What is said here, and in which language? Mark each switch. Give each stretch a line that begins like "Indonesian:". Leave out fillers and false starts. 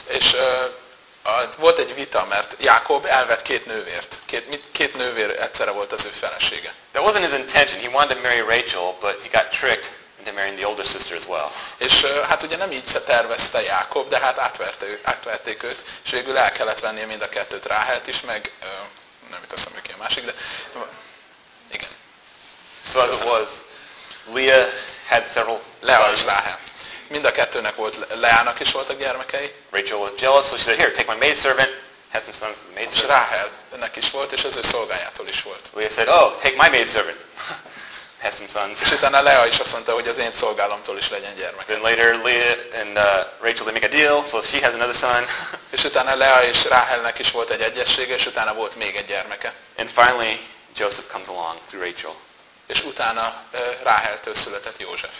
Hungarian: És volt egy vita, mert Jákob elvett két nővért. Két nővér egyszerre volt az ő felesége.
English: That wasn't his intention. He wanted to marry Rachel, but he got tricked. And marrying the older sister as well.
Hungarian: És hát ugye nem így se tervezte Jákob, de hát átverték őt, és végül el kellett vennie mind a kettőt, Ráhelt is, meg nem itt aztán ki a másik, de igen.
English: So as it was, Leah had several
Hungarian: Lea és Ráhel. Mind a kettőnek volt, Leának is voltak gyermekei.
English: Rachel was jealous, so she said, here, take my maidservant. Had some sons with the maidservant.
Hungarian: És Ráhelnek is volt, és az ő szolgájától is volt.
English: Leah said, oh, take my maidservant. Has some sons.
Hungarian: És utána Lea is azt mondta, hogy az én szolgálomtól is legyen gyermek.
English: Then later Leah and Rachel they make a deal, so she has another son.
Hungarian: És utána Lea és Ráhelnek is volt egy egyessége, és utána volt még egy gyermeke.
English: And finally Joseph comes along through Rachel.
Hungarian: És utána Ráheltől született József.